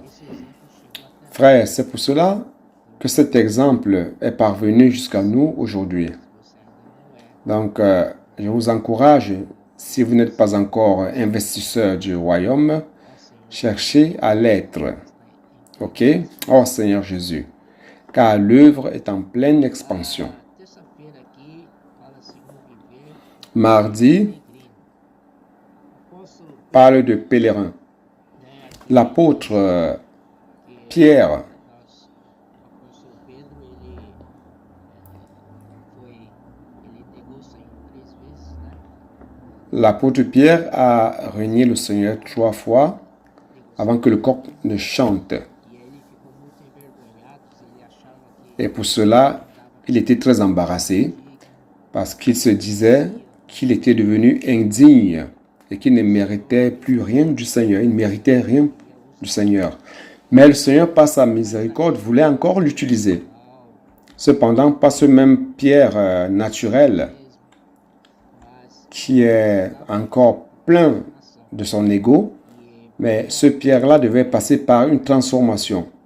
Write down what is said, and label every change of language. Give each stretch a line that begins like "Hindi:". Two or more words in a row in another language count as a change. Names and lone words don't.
French: Frère, c'est pour cela que cet exemple est parvenu jusqu'à nous aujourd'hui. Donc, je vous encourage, si vous n'êtes pas encore investisseur du royaume, cherchez à l'être. Ok? Oh Seigneur Jésus, car l'œuvre est en pleine expansion.
Portuguese: Terça-feira aqui fala-se no viver
French: Mardi
Portuguese: peregrino. Apóstolo
French: parle de pèlerin. L'apôtre Pierre,
Portuguese: o apóstolo Pedro, ele negou o Senhor 3 vezes, né?
French: l'apôtre Pierre a renié le Seigneur 3 fois avant que le coq ne chante.
Portuguese: E ele ficou muito envergonhado, ele achava que
French: Et pour cela, il était très embarrassé parce qu'il se disait qu'il était devenu indigne et qu'il ne méritait plus rien du Seigneur. Il ne méritait rien du Seigneur. Mais le Seigneur, par sa miséricorde, voulait encore l'utiliser. Cependant, pas ce même Pierre naturel qui est encore plein de son ego, mais ce Pierre-là devait passer par une transformation.